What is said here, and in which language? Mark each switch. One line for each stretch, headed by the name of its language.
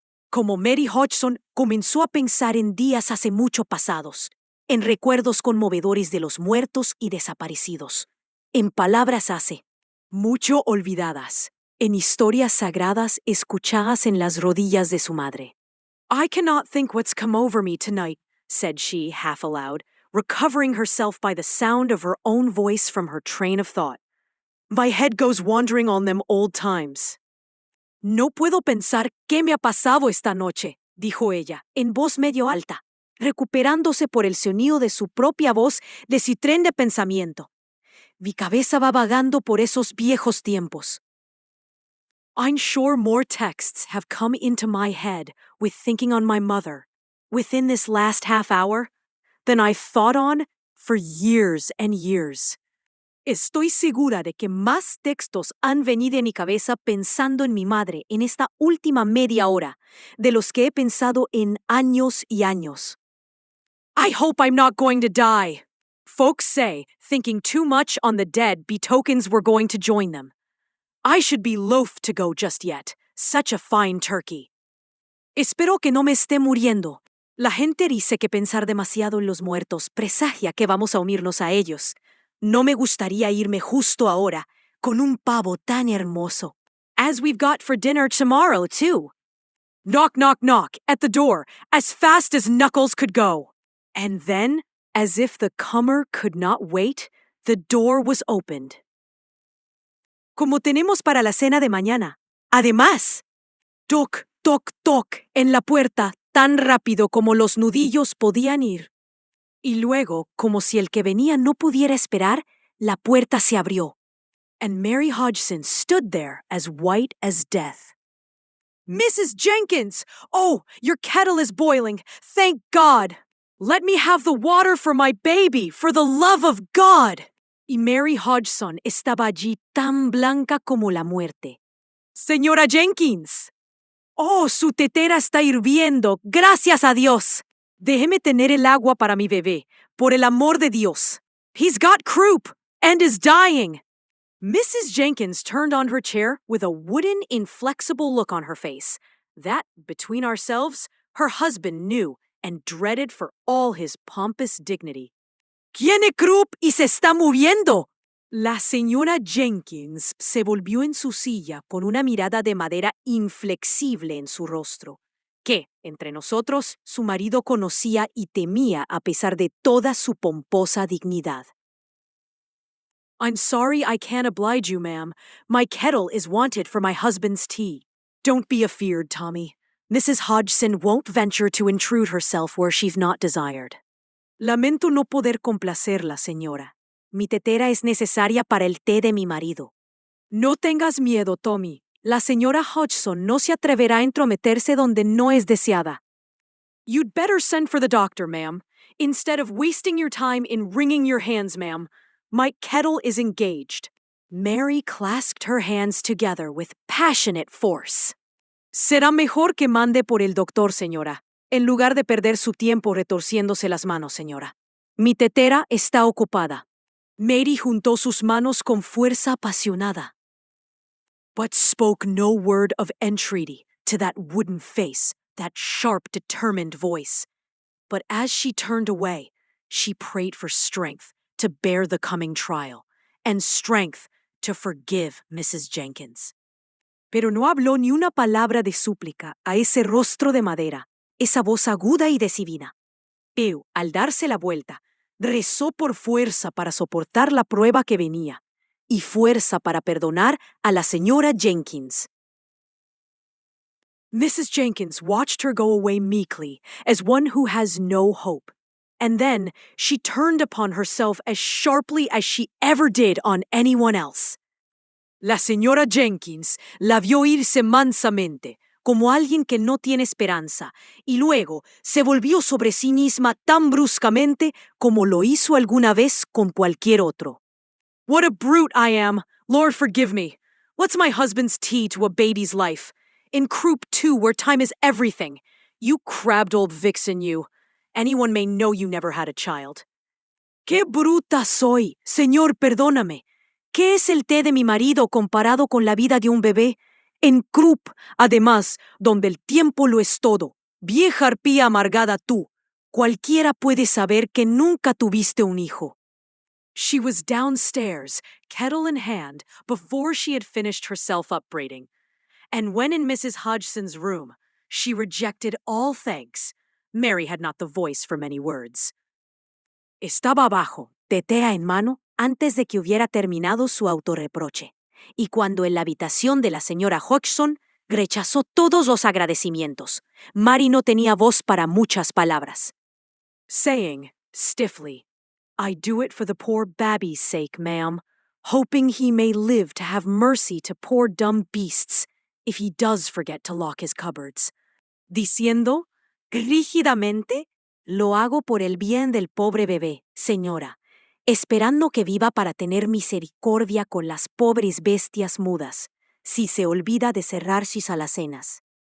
Spanish: Como Mary Hodgson comenzó a pensar en días hace mucho pasados, en recuerdos conmovedores de los muertos y desaparecidos, en palabras hace mucho olvidadas, en historias sagradas escuchadas en las rodillas de su madre.
English: I cannot think what's come over me tonight, said she, half aloud, recovering herself by the sound of her own voice from her train of thought. My head goes wandering on them old times.
Spanish: No puedo pensar qué me ha pasado esta noche, dijo ella, en voz medio alta, recuperándose por el sonido de su propia voz de citrén de pensamiento. Mi cabeza va vagando por esos viejos tiempos.
English: I'm sure more texts have come into my head with thinking on my mother within this last half hour than I've thought on for years and years.
Spanish: Estoy segura de que más textos han venido en mi cabeza pensando en mi madre en esta última media hora de los que he pensado en años y años.
English: I hope I'm not going to die. Folks say thinking too much on the dead betokens we're going to join them. I should be loath to go just yet. Such a fine turkey.
Spanish: Espero que no me esté muriendo. La gente dice que pensar demasiado en los muertos presagia que vamos a unirnos a ellos. No me gustaría irme justo ahora con un pavo tan hermoso.
English: As we've got for dinner tomorrow, too. Knock, knock, knock at the door as fast as Knuckles could go. And then, as if the comer could not wait, the door was opened.
Spanish: Como tenemos para la cena de mañana. Además, toc, toc, toc en la puerta tan rápido como los nudillos podían ir. Y luego, como si el que venía no pudiera esperar, la puerta se abrió.
English: And Mary Hodgson stood there as white as death. Mrs. Jenkins! Oh, your kettle is boiling. Thank God! Let me have the water for my baby, for the love of God!
Spanish: Y Mary Hodgson estaba allí tan blanca como la muerte. Señora Jenkins! Oh, su tetera está hirviendo. Gracias a Dios. Déjeme tener el agua para mi bebé, por el amor de Dios.
English: He's got croup and is dying. Mrs. Jenkins turned on her chair with a wooden, inflexible look on her face that, between ourselves, her husband knew and dreaded for all his pompous dignity.
Spanish: ¿Tiene croup y se está moviendo? La señora Jenkins se volvió en su silla con una mirada de madera inflexible en su rostro, que, entre nosotros, su marido conocía y temía a pesar de toda su pomposa dignidad.
English: I'm sorry I can't oblige you, ma'am. My kettle is wanted for my husband's tea. Don't be afeard, Tommy. Mrs. Hodgson won't venture to intrude herself where she's not desired.
Spanish: Lamento no poder complacerla, señora. Mi tetera es necesaria para el té de mi marido. No tengas miedo, Tommy. La señora Hodgson no se atreverá a entrometerse donde no es deseada.
English: You'd better send for the doctor, ma'am, instead of wasting your time in wringing your hands, ma'am. My kettle is engaged. Mary clasped her hands together with passionate force.
Spanish: Será mejor que mande por el doctor, señora, en lugar de perder su tiempo retorciéndose las manos, señora. Mi tetera está ocupada. Mary juntó sus manos con fuerza apasionada,
English: but spoke no word of entreaty to that wooden face, that sharp, determined voice. But as she turned away, she prayed for strength to bear the coming trial, and strength to forgive Mrs. Jenkins.
Spanish: Pero no habló ni una palabra de súplica a ese rostro de madera, esa voz aguda y decidida. Pero, al darse la vuelta, rezó por fuerza para soportar la prueba que venía, y fuerza para perdonar a la señora Jenkins.
English: Mrs. Jenkins watched her go away meekly, as one who has no hope. And then she turned upon herself as sharply as she ever did on anyone else.
Spanish: La señora Jenkins la vio irse mansamente, como alguien que no tiene esperanza, y luego se volvió sobre sí misma tan bruscamente como lo hizo alguna vez con cualquier otro.
English: What a brute I am! Lord forgive me! What's my husband's tea to a baby's life? In croup, too, where time is everything. You crabbed old vixen, you. Anyone may know you never had a child.
Spanish: ¡Qué bruta soy! Señor, perdóname. ¿Qué es el té de mi marido comparado con la vida de un bebé? En croup, además, donde el tiempo lo es todo. Vieja arpía amargada tú. Cualquiera puede saber que nunca tuviste un hijo.
English: She was downstairs, kettle in hand, before she had finished herself upbraiding. And when in Mrs. Hodgson's room, she rejected all thanks. Mary had not the voice for many words.
Spanish: Estaba abajo, tetea en mano, antes de que hubiera terminado su autorreproche, y cuando en la habitación de la señora Hodgson rechazó todos los agradecimientos, Mary no tenía voz para muchas palabras.
English: Saying, stiffly, I do it for the poor babby's sake, ma'am, hoping he may live to have mercy to poor dumb beasts, if he does forget to lock his cupboards,
Spanish: diciendo rígidamente, lo hago por el bien del pobre bebé, señora, esperando que viva para tener misericordia con las pobres bestias mudas, si se olvida de cerrar sus alacenas.